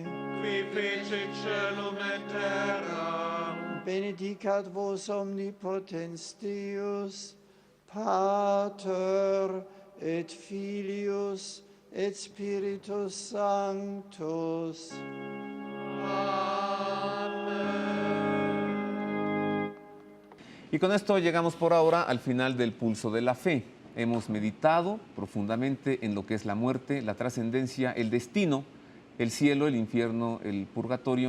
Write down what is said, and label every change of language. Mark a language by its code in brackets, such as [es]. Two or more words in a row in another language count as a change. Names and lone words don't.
[la] qui fecit caelum et terra, benedicat vos omnipotens Deus, Pater et Filius et Spiritus Sanctus. [es] Y con esto llegamos por ahora al final del Pulso de la Fe. Hemos meditado profundamente en lo que es la muerte, la trascendencia, el destino, el cielo, el infierno, el purgatorio.